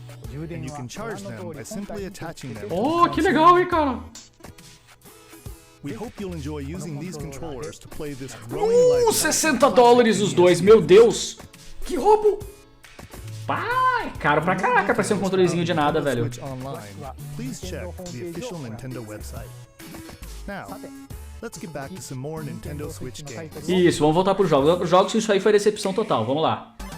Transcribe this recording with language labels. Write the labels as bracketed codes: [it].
[en] And you can charge them by simply attaching them. [pt] Oh, que legal, hein, cara? [en] We hope you'll enjoy using these controllers to play this growing library. [pt] $60 os dois, meu Deus! Que roubo! Pá, é caro pra caraca pra ser um controlezinho de nada, velho. [en] Please check the official Nintendo website. Now, let's get back to some more Nintendo Switch games. [pt] Isso, vamos voltar pros jogos. Os jogos, isso aí foi decepção total, vamos lá.